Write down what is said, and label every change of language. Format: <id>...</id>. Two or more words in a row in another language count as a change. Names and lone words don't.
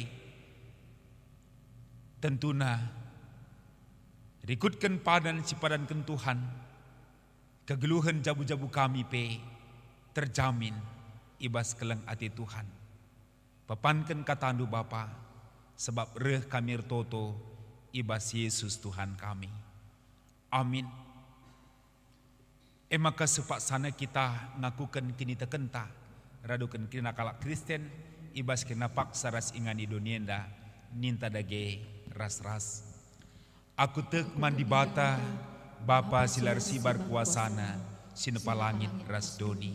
<btx>tentuna rikutkan padan sipadankan Tuhan kegeluhan jabu-jabu kami pe terjamin ibas keleng ati Tuhan papankan katandu Bapa sebab reh kami ertoto ibas Yesus Tuhan kami. Amin. Maka sepak sana kita ngakukan kini tekenta radukan kina kalak Kristen ibas kena paksa ras ingan di donienda ninta dage ras-ras. Aku tek mandi bata Bapa silar sibar kuasana sinepa langit ras doni.</btx>